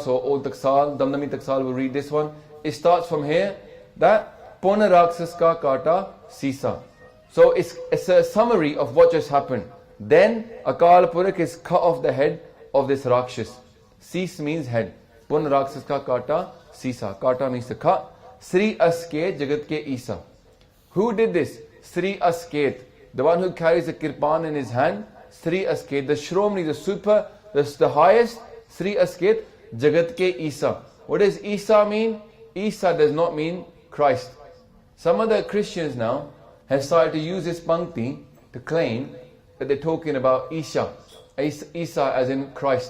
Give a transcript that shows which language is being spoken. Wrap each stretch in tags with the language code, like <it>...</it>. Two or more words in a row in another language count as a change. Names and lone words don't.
<en>So Old Taksal, Damdami Taksal will read this one. It starts from here, that</en> <bra>Pona Raksas ka kata sisa.</bra> <en>So it's a summary of what just happened. Then Akal Purakh is cut off the head of this Rakshas. Sis means head.</en> <bra>Pona Raksas ka kata sisa.</bra> <en>Kata means to cut.</en> <bra>Sri Asket Jagat ke Isa.</bra> <en>Who did this? Sri Asket, the one who carries the kirpan in his hand. Sri Asket, the Shromani, the super, the highest.</en> <bra>Sri Asket Jagat ke Isa.</bra> <en>What does Isa mean? Isa does not mean Christ. Some of the Christians now, have started to use this pankti to claim that they're talking about Isa as in Christ.</en>